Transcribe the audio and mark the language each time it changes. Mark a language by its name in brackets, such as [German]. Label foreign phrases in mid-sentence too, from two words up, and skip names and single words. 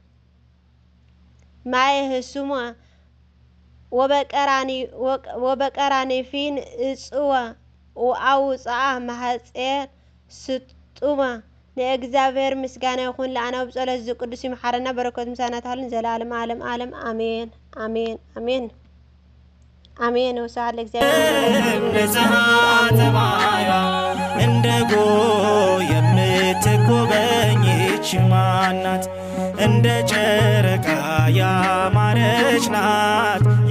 [Geez] ማየ ህሱመ ወበቀራኒፊን እጽወ ወአውፅአ ማህፀን ስጡመ። [Tigrinya] ንእግዚአብሔር ምስጋና ይኹን ለአነ ብጸሎት እዚ ቅዱስ ይምሓረና በረከቱ ምሳና ተሃልን ዘለዓለም ዓለም አሜን አሜን አሜን አሜን። [Geez] ወስብሐት ለእግዚአብሔር። [Amharic] እንደ ጎህ የምትጎበኝ ይህች ማናት? እንደ ጨረቃ ያማረች ናት